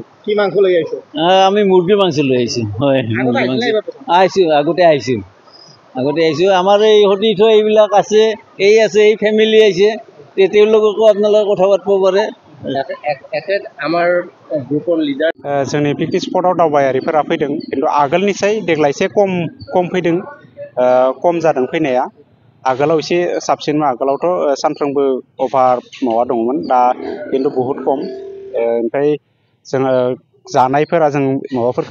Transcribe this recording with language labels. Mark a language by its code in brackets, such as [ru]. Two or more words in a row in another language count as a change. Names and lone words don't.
[as] কি মাংস লৈ আহিছে আমি মুৰ্গী মাংস লৈ আহিছোঁ হয় আগতে আহিছোঁ আমাৰ এই সতীৰ্থ এইবিলাক আছে এই ফেমিলি আহিছে তেওঁলোককো আপোনালোকে কথা পাতিব পাৰে আমাৰ [en] groupৰ leader [brx] जोंनि पिकनिक स्पटआव दावबायारिफोरा फैदों खिन्थु आगोलनिसाय देग्लाय एसे खम फैदों खम जादों फैनाया आगोलाव एसे साबसिनमोन आगोलावथ' सानफ्रोमबो अभार माबा दंमोन दा खिन्थु बहुत खम ओमफ्राय जोङो जानायफोरा जों माबाफोरखौ